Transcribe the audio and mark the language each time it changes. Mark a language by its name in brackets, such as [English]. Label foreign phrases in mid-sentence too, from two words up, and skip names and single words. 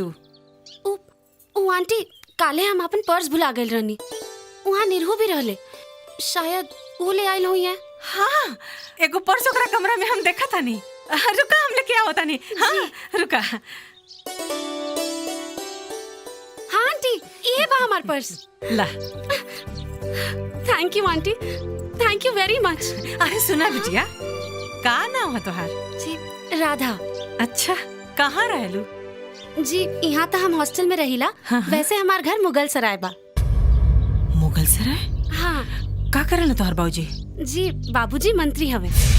[Bhojpuri] ओ आंटी, काले हम अपन पर्स भुला गए रहनी, वहाँ निरहु भी रहले, शायद वो ले आइल हुई है। हाँ, एगो पर्स ओकरा कमरा में हम देखा था नहीं। रुका, हम लेके आओ तानी। हाँ रुका। हाँ आंटी, ये बा हमार पर्स। ला। [English] Thank you aunty, thank you very much. [Bhojpuri] अरे सुना बिटिया, का नाम है तोहार? जी राधा। अच्छा, कहाँ रहलू? जी यहाँ तो हम हॉस्टल में रहिला। हाँ। वैसे हमार घर मुगल सराय बा। मुगल सराय? हाँ। का करेला तोहार बाबूजी? जी बाबूजी मंत्री हवे।